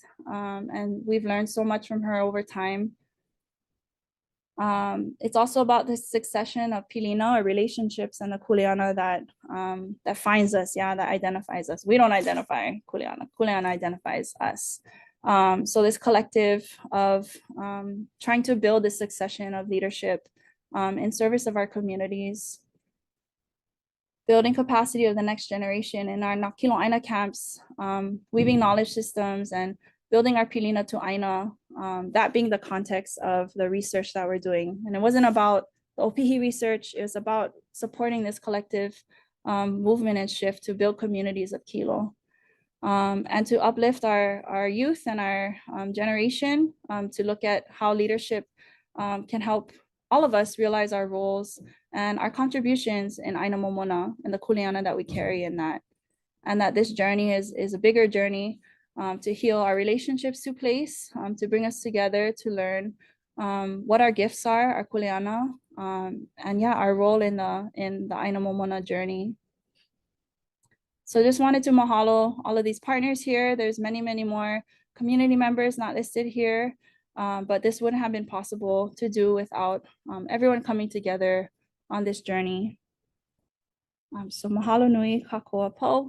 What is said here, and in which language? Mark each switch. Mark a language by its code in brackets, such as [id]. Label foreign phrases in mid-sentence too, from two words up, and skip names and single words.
[en] And we've learned so much from her over time. It's also about the succession of pilina or relationships and the kuleana that finds us, that identifies us. We don't identify kuleana, kuleana identifies us. So this collective of trying to build this succession of leadership in service of our communities, building capacity of the next generation in our [haw] Nā ʻāina [en] camps, weaving knowledge systems and building our pilina to ʻāina, that being the context of the research that we're doing. And it wasn't about the ʻopihi research, it was about supporting this collective movement and shift to build communities of kilo. And to uplift our youth and our generation to look at how leadership can help all of us realize our roles and our contributions in [haw] ʻāina Momona [en] and the kuleana that we carry in that. And that this journey is a bigger journey to heal our relationships to place, to bring us together, to learn what our gifts are, our kuleana, and our role in the [haw] ʻāina Momona [en] journey. So just wanted to mahalo all of these partners here. There's many, many more community members not listed here, but this wouldn't have been possible to do without everyone coming together on this journey. [haw] So mahalo nui kakoa po.